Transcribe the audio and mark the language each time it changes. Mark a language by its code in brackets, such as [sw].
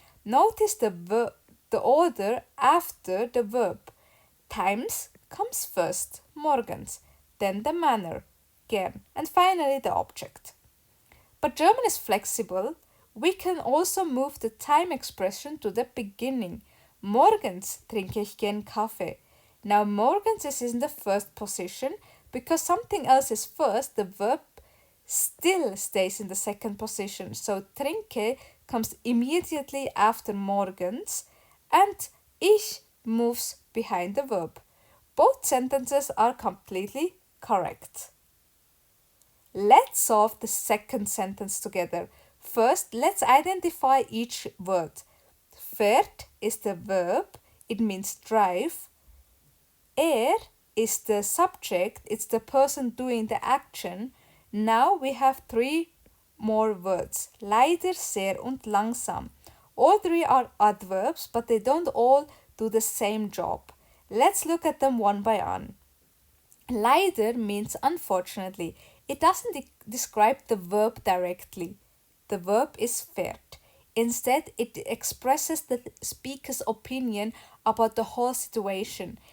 [en] Notice the order after the verb. Times comes first, morgens, then the manner, gern, and finally the object. But German is flexible. We can also move the time expression to the beginning. [de] Morgens trinke ich gern Kaffee. [en] Now morgens is in the first position. Because something else is first, the verb still stays in the second position. So trinke comes immediately after morgens and ich moves behind the verb. Both sentences are completely correct. Let's solve the second sentence together. First, let's identify each word. Fährt is the verb, it means drive. Is the subject, it's the person doing the action. Now we have three more words. [de] Leider, sehr und langsam. [en] All three are adverbs, but they don't all do the same job. Let's look at them one by one. Leider means unfortunately. It doesn't describe the verb directly. The verb is fährt. Instead, it expresses the speaker's opinion about the whole situation.